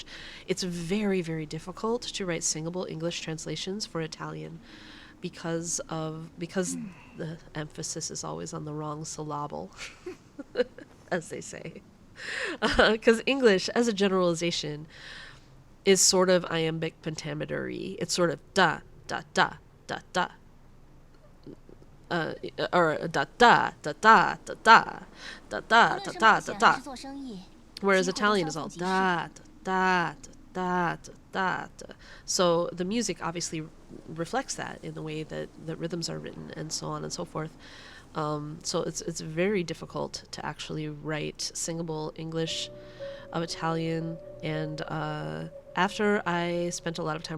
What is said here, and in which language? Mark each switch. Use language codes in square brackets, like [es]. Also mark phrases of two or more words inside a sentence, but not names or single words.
[en] It's very, very difficult to write singable English translations for Italian because the emphasis is always on the wrong syllable, as they say. Because English, as a generalization, is sort of iambic pentameter-y. It's sort of da, da, da, da, da. or da da da da da da da da [zh] 无论 [en] da [zh] 是 [en] da [zh] 冒 [en] da [zh] 险还 [en] da. [zh] 是做生意， [en] Whereas [zh] 机会都 [en] Italian [zh] 稍 [en] is [zh] 纵 [en] all [zh] 即逝。 [en] da da da da da da. So the music obviously reflects that in the way that rhythms are written and so on and so forth. So it's very difficult to actually write singable English of Italian, and after I spent a lot of time